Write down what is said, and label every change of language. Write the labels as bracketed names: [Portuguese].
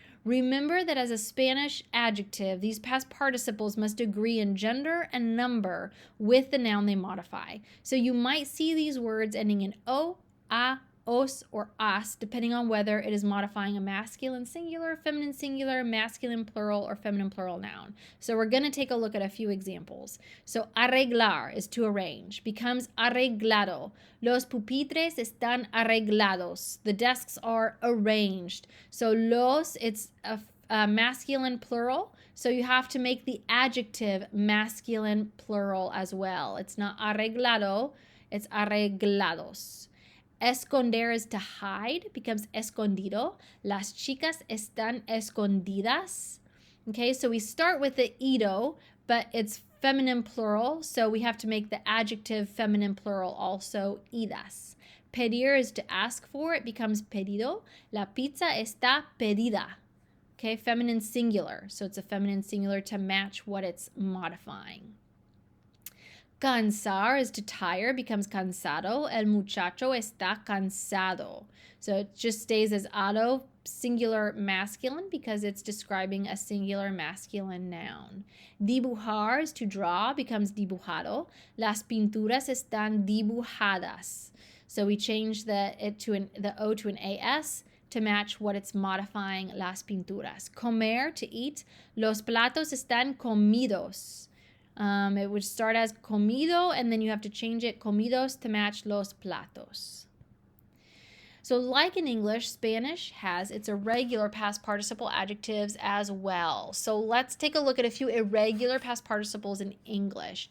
[English] Remember that as a Spanish adjective, these past participles must agree in gender and number with the noun they modify. So you might see these words ending in o, a, os, or as, depending on whether it is modifying a masculine singular, feminine singular, masculine plural, or feminine plural noun. So we're going to take a look at a few examples. So arreglar is to arrange, becomes arreglado. [Spanish] Los pupitres están arreglados. [English] The desks are arranged. So los, it's a masculine plural, so you have to make the adjective masculine plural as well. It's not arreglado, it's arreglados. Esconder is to hide, becomes escondido. [Spanish] Las chicas están escondidas. [English] Okay, so we start with the ido, but it's feminine plural, so we have to make the adjective feminine plural also, idas. Pedir is to ask for, it becomes pedido. La pizza está pedida. Okay, feminine singular, so it's a feminine singular to match what it's modifying. Cansar is to tire, becomes cansado. [Spanish] El muchacho está cansado. [English] So it just stays as ado, singular masculine, because it's describing a singular masculine noun. Dibujar is to draw, becomes dibujado. Las pinturas están dibujadas. So we change the O to an AS to match what it's modifying, las pinturas. [Spanish] Comer, to eat. Los platos están comidos. [English] It would start as comido, and then you have to change it comidos to match los platos. So like in English, Spanish has its irregular past participle adjectives as well. So let's take a look at a few irregular past participles in English.